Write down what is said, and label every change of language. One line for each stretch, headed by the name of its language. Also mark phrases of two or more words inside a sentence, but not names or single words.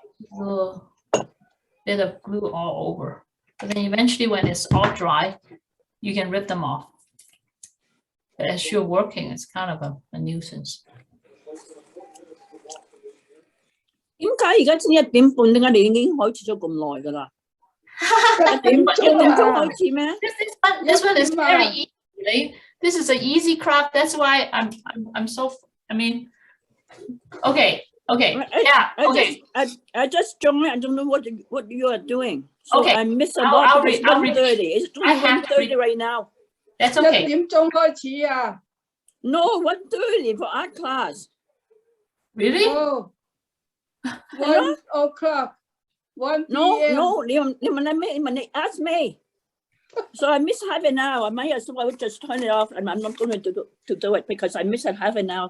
English: little bit of glue all over. But then eventually when it's all dry, you can rip them off. But as you're working, it's kind of a nuisance.
Cantonese: 點解而家先1:30？點解你已經開始咗咁耐㗎啦？1:鐘開始咩？
English: This one is very easy. Right? This is an easy craft. That's why I'm so. I mean, okay. Yeah. Okay. I just joined. I don't know what you are doing. So Okay. I missed a I'll lot. read- It's I'll read- 1:30. It's I only have to 1:30 right now. That's 1 okay.
Cantonese: 點鐘開始啊。
English: No, 1:30 for art class. Really? Oh, 1 o'clock, 1 No, p.m. no. You ask me. So I missed half an hour. I might as well just turn it off, and I'm not going to do it because I missed half an hour.